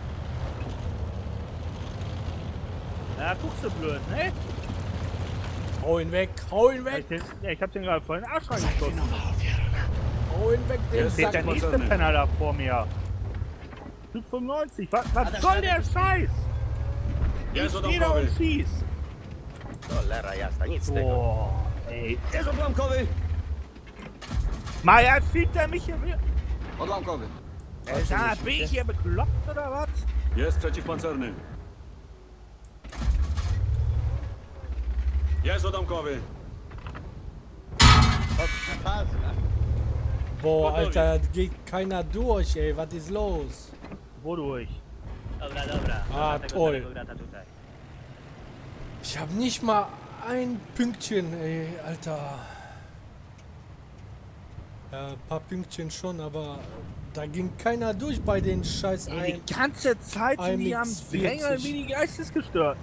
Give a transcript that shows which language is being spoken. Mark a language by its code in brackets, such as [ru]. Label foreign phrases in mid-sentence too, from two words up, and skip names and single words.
[de] Ja, guckst du blöd, ne? Hau ihn weg, hau ihn weg! Ich hab den gerade voll in den Arsch reingeschossen. Hau ihn weg, den Jetzt steht der Sack! nächste Penner da vor mir. Typ 95, was soll der Scheiß? [pl] Jest [de] Ich steh da und [pl] odamkowy. [de] schieß. [pl] Cholera jasna, nic z tego. [de] Boah, ey. [pl] Jest odłamkowy! [de] Maja, schiebt er mich hier? [pl] Odłamkowy. [de] Da, bin ich hier bekloppt oder was? [pl] Jest przeciwpancerny. Jest odamkowy. [de] Boah, Alter, da geht keiner durch, ey, was ist los? Wodurch? [pl] Dobra, dobra. [de] Ah, toll. [pl] Grata tutaj. [de] Ich hab nicht mal ein Pünktchen, ey, Alter. Ja, ein paar Pünktchen schon, aber da ging keiner durch bei den scheiß Ey, die ganze Zeit sind die am Drängeln wie die Geistesgestörten.